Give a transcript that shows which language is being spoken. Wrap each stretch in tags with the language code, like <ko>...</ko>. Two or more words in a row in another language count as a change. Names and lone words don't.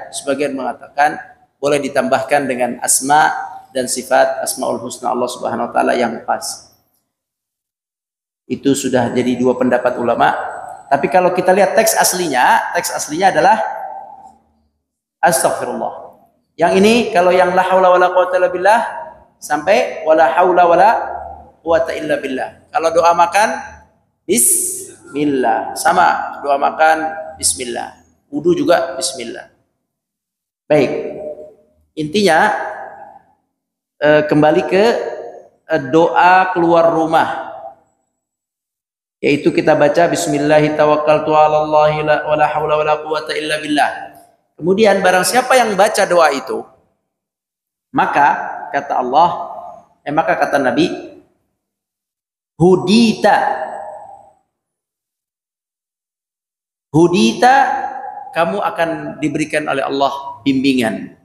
<id>Sebagian mengatakan boleh ditambahkan dengan asma dan sifat Asmaul Husna Allah</id> <ar>سبحانه وتعالى</ar> <id>yang pas. Itu sudah jadi dua pendapat ulama. Tapi kalau kita lihat teks aslinya adalah Astaghfirullah. Yang ini kalau yang</id> <ar>لا حول ولا قوة إلا بالله</ar> <id>sampai</id> <ar>ولا حول ولا قوة إلا بالله.</ar> <id>Kalau doa makan bismillah. Sama doa makan bismillah. Wudu juga bismillah. Baik. Intinya kembali ke doa keluar rumah. Yaitu kita baca</id> <ar>بسم الله توكلت على الله ولا حول ولا قوة إلا بالله.</ar> <id>Kemudian barang siapa yang baca doa itu, maka kata Allah, maka kata Nabi, hudita kamu akan diberikan oleh Allah bimbingan.</id>